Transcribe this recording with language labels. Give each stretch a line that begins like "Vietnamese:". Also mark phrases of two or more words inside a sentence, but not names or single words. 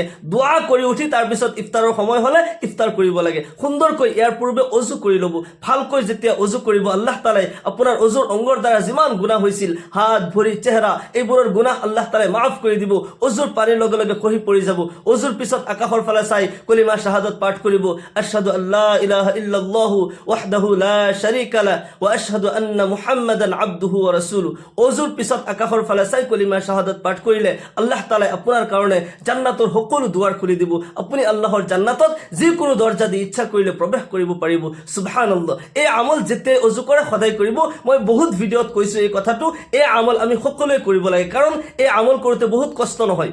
Assamese: দোৱা কৰি উঠি তাৰপিছত ইফতাৰৰ সময় হ'লে ইফতাৰ কৰিব লাগে। সুন্দৰকৈ ইয়াৰ পূৰ্বে অজু কৰি ল'ব। ভালকৈ যেতিয়া অজু কৰিব, আল্লাহ তাআলাই আপোনাৰ অজুৰ অংগৰ দ্বাৰা যিমান গুনাহ হৈছিল, হাত ভৰি চেহেৰা, এইবোৰৰ গুনাহ আল্লাহ তাআলাই মাফ কৰি দিব। অজুৰ পানীৰ লগে লগে খহি পৰি যাব। অজুৰ পিছত আকাশৰ ফালে চাই কলিমা শাহাদাত পাঠ কৰিব,
Arabic: أشهد أن لا إله إلا الله وحده لا شريك له وأشهد أن محمدا عبده ورسوله.
Assamese: অজুৰ পিছত আকাশৰ ফালে চাই কলিমা শাহাদাত পাঠ কৰিলে আল্লাহ তাআলাই আপোনাৰ কাৰণে জান্নাতৰ সকলো দুৱাৰ খুলি দিব। আপুনি আল্লাহৰ জান্নাতত যিকোনো দৰজা দি ইচ্ছা কৰিলে প্ৰৱেশ কৰিব পাৰিব। সুবহানাল্লাহ। এই আমল যেতিয়াই অজু কৰে সদায় কৰিব। মই বহুত ভিডিঅ'ত কৈছোঁ এই কথাটো। এই আমল আমি সকলোৱে কৰিব লাগে, কাৰণ এই আমল কৰোঁতে বহুত কষ্ট নহয়।